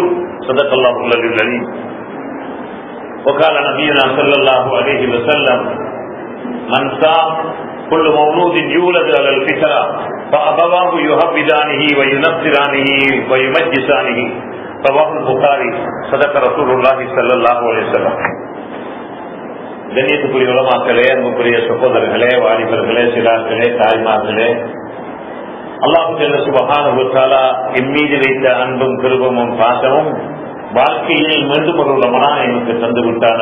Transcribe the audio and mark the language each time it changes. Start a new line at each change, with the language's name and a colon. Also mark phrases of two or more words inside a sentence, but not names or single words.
Arabic: صدق الله العظيم. وقال نبينا صلى الله عليه وسلم: من صام كل مولود يولد على الفطرة فأبواه يهودانه وينصرانه ويمجسانه. رواه البخاري. صدق رسول الله صلى الله عليه وسلم.
Tamil: கண்ணியத்துக்குரிய உலமாக்களே, அன்புக்குரிய சகோதரர்களே, வாலிபர்களே, சிறார்களே, தாய்மார்களே, அல்லாஹ்
Arabic: جل سبحانه و تعالى
Tamil: எம்மீது வைத்த அன்பும் கிருபையும் பாசமும் வாழ்க்கையில் மீண்டும் ஒரு ரமலான் எனக்கு தந்து விட்டான்.